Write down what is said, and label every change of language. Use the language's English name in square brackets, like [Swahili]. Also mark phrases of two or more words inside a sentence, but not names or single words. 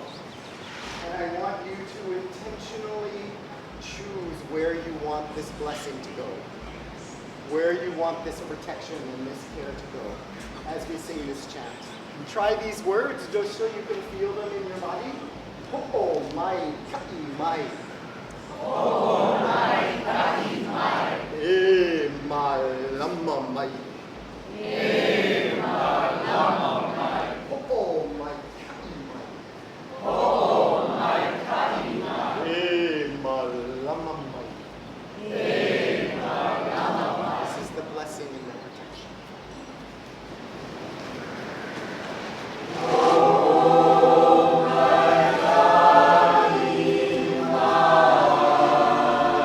[English] And I want you to intentionally choose where you want this blessing to go, where you want this protection and this care to go as we sing this chant. And try these words just so you can feel them in your body. [Hawaiian] Ho'o mai ka'i mai. Ho'o mai ka'i mai. E malama mai. E malama mai. Ho'o mai ka'i mai. Ho'o mai ka'i mai. E malama mai. E malama mai. [English] This is the blessing and the protection. Oh, my God,